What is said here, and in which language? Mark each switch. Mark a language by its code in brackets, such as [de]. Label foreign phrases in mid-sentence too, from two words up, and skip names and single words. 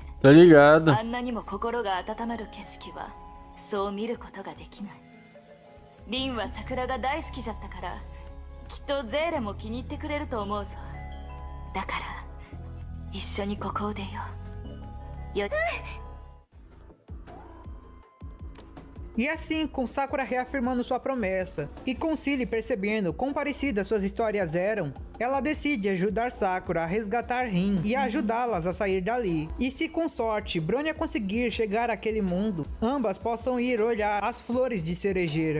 [pt] Tá ligado. [ja] あんなにも心が温まる景色はそう見ることができない。リンは桜が大好きじゃったから、きっとゼーレも気に入ってくれると思うぞ。だから一緒にここを出よう。よ、 [pt] E assim, com Sakura reafirmando sua promessa, e com Cilly percebendo quão parecidas suas histórias eram, ela decide ajudar Sakura a resgatar Rin e ajudá-las a sair dali. E se com sorte Bronya conseguir chegar àquele mundo, ambas possam ir olhar as flores de cerejeira.